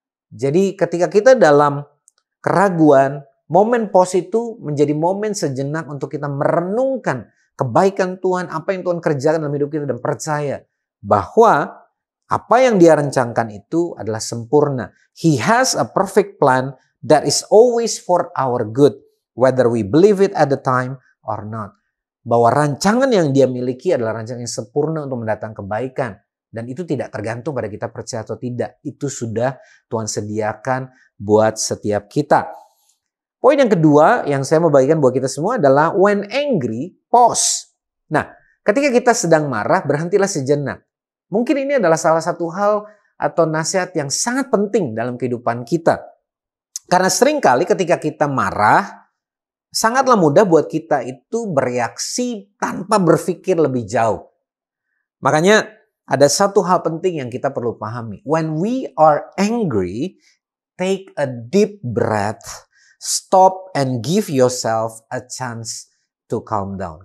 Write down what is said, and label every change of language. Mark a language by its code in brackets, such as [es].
[id] Jadi ketika kita dalam keraguan, momen pause itu menjadi momen sejenak untuk kita merenungkan kebaikan Tuhan, apa yang Tuhan kerjakan dalam hidup kita dan percaya bahwa apa yang Dia rencanakan itu adalah sempurna. [en] He has a perfect plan that is always for our good, whether we believe it at the time or not. [id] Bahwa rancangan yang Dia miliki adalah rancangan yang sempurna untuk mendatangkan kebaikan. Dan itu tidak tergantung pada kita percaya atau tidak. Itu sudah Tuhan sediakan buat setiap kita. Poin yang kedua yang saya mau bagikan buat kita semua adalah [en] when angry, pause. [id] Nah, ketika kita sedang marah, berhentilah sejenak. Mungkin ini adalah salah satu hal atau nasihat yang sangat penting dalam kehidupan kita. Karena seringkali ketika kita marah, sangatlah mudah buat kita itu bereaksi tanpa berpikir lebih jauh. Makanya ada satu hal penting yang kita perlu pahami. [en] When we are angry, take a deep breath, stop and give yourself a chance to calm down.